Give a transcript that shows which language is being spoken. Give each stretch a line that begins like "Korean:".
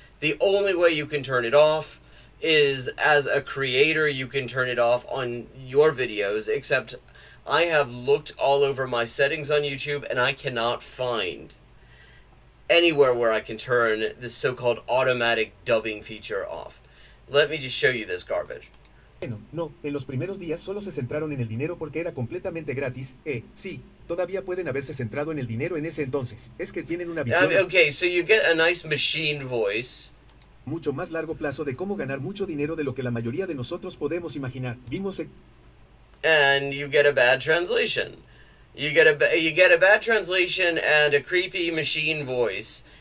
English: The only way you can turn it off is as a creator, you can turn it off on your videos, except I have looked all over my settings on YouTube and I cannot find anywhere where I can turn this so-called automatic dubbing feature off. Let me just show you this garbage.
Spanish: Bueno, no, en los primeros días solo se centraron en el dinero porque era completamente gratis. Sí, todavía pueden haberse centrado en el dinero en ese entonces. Es que tienen una visión
English: Okay, so you get a nice machine voice.
Spanish: mucho más largo plazo de cómo ganar mucho dinero de lo que la mayoría de nosotros podemos imaginar.
English: And you get a bad translation. You get a bad translation and a creepy machine voice.